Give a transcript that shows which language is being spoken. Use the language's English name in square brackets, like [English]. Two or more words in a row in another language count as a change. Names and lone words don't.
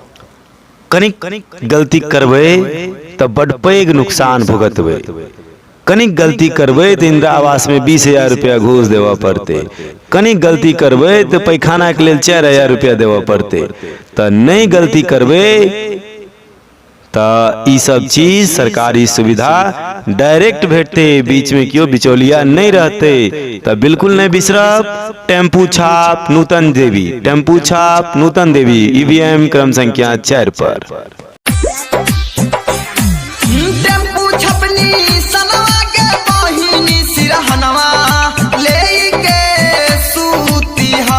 [Maithili] कनिक गलती करबे तो बड़ पैघ नुकसान भुगतबे कनिक गलती करबे तो इंदिरा आवास में 20,000 रुपया घूस देवा पड़ते कनिक गलती करबे तो पैखाना के लिए 4,000 रुपया देवा पड़ते तो नहीं गलती करबे तो ई सब चीज सरकारी सुविधा डायरेक्ट भेटते बीच में क्यों बिचौलिया नहीं रहते तो बिल्कुल नहीं बिसरब टेम्पू छाप नूतन देवी टेम्पू छाप नूतन देवी ईवीएम क्रम संख्या 4 पर। [Bhojpuri] टेम्पू छपनी सनवा के बहिनी सिरहनवा लेके सूतिहा